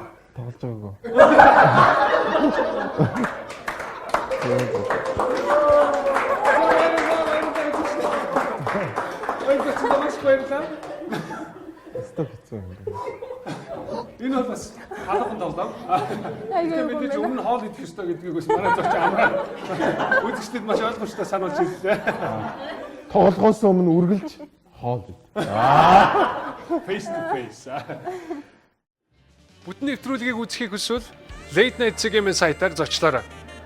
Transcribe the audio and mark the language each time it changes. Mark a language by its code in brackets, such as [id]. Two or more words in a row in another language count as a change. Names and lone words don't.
[mn] Тоглож байгаагүй. Стop хийсэн юм байна. Энэ бол бас халуун тоглоом. Айгүй бид ч өмнө хоол идэх ёстой гэдгийг бас манай зорч амраа. Үзэгчдэд маш ойлгомжтой сануулж ирлээ. Тоглохоос өмнө үргэлж хоол ид. [en] Face to face. [mn] Бүтэн нэвтрүүлгийг үзэхийг хүсвэл Late Night CGM сайтаар зочлоорой.